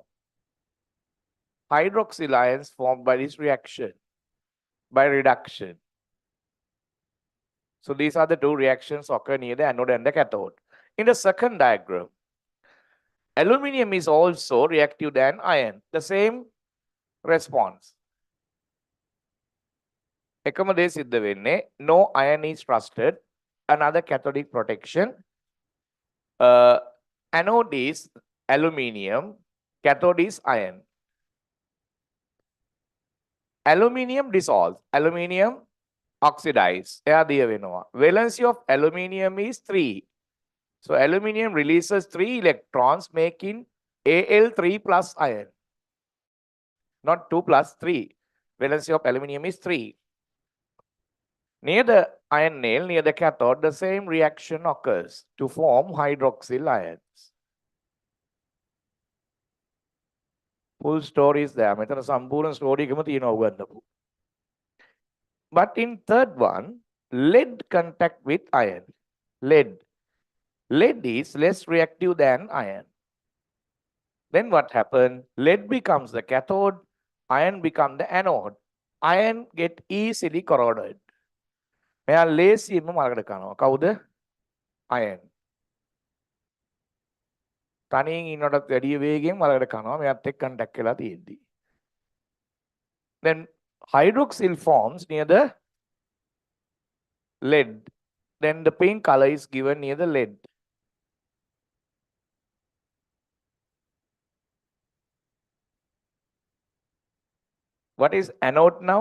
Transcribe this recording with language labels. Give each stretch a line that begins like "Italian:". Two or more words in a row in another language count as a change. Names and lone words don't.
English: Hydroxyl ions formed by this reaction, by reduction. So these are the two reactions occur near the anode and the cathode. In the second diagram, aluminium is also reactive than iron. The same response.
Sinhala: එකම දේ සිද්ධ වෙන්නේ,
English: no iron is rusted, another cathodic protection. Anode is aluminium, cathode is iron. Aluminium dissolves, aluminium oxidize.
Sinhala: එයා දිය වෙනවා.
English: Valency of aluminium is 3. So aluminium releases 3 electrons, making Al3 plus iron. Not 2 plus 3. Valency of aluminium is 3. Near the iron nail, near the cathode, the same reaction occurs to form hydroxyl ions. Full story is there.
Sinhala: මෙතන සම්පූර්ණ story එකම තියෙනවා උගන්නපු.
English: But in third one, lead contact with iron. Lead. Lead is less reactive than iron. Then what happened? Lead becomes the cathode, iron becomes the anode. Iron get easily corroded.
Sinhala: මෙයා ලේසියෙන්ම මලකට කනවා. කවුද? iron. තනියෙන් ඉන්නටත් වැඩිය වේගයෙන් මලකට කනවා. මෙයාත් එක්ක contact වෙලා තියෙද්දි.
English: Then hydroxyl forms near the lead. Then the pink color is given near the lead. What is anode now?